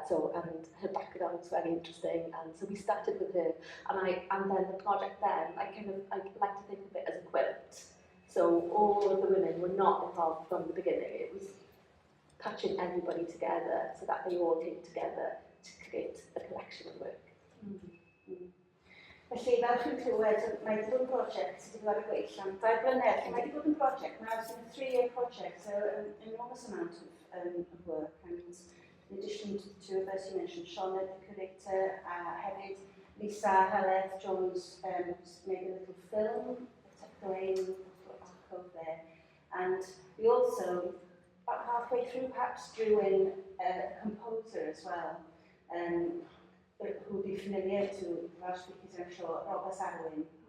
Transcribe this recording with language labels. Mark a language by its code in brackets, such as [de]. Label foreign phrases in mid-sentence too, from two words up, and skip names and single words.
[en] So, and her background was very interesting, and so we started with her, and then the project then, I like to think of it as a quilt. So all of the women were not involved from the beginning. It was patching everybody together so that they all came together to create a collection of work. [cy] Felly, fel chi'n clywed, mae wedi bod yn prosiect sydd wedi bod ar y gweill am 2 blynedd. Mae wedi bod yn prosiect, [en] now it's a 3-year project, so an enormous amount of work. And in addition to as you mentioned, Sioned, the curator, hefyd, Lisa Heleth Jones made a little film, tucked away in the little alcove there. And we also, about halfway through, perhaps drew in a composer as well, who will be familiar to Welsh speakers, I'm sure, Robert Arwyn.